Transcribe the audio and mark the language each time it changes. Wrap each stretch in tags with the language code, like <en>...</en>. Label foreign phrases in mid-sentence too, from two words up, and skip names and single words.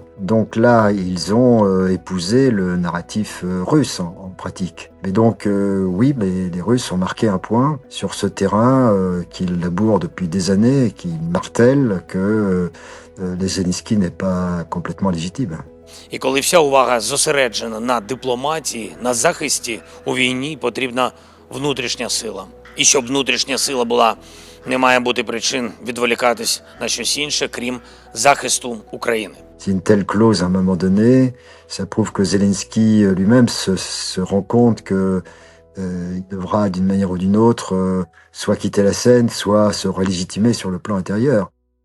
<fr>Donc là, ils ont épousé le narratif russe en pratique. Mais donc, oui, mais les Russes ont marqué un point sur ce terrain qu'ils labourent depuis des années et qui martèlent que les Zelensky n'est pas complètement légitime.</fr> <uk>І коли вся увага зосереджена на дипломатії, на захисті у війні, потрібна внутрішня сила. І щоб внутрішня сила була, не має бути причин відволікатись на щось інше, крім захисту України.</uk> <fr>C'est une telle clause à un moment donné, ça prouve que Zelensky lui-même se rend compte que il devra d'une manière ou d'une autre soit quitter la scène, soit se relégitimer sur le plan intérieur.</fr>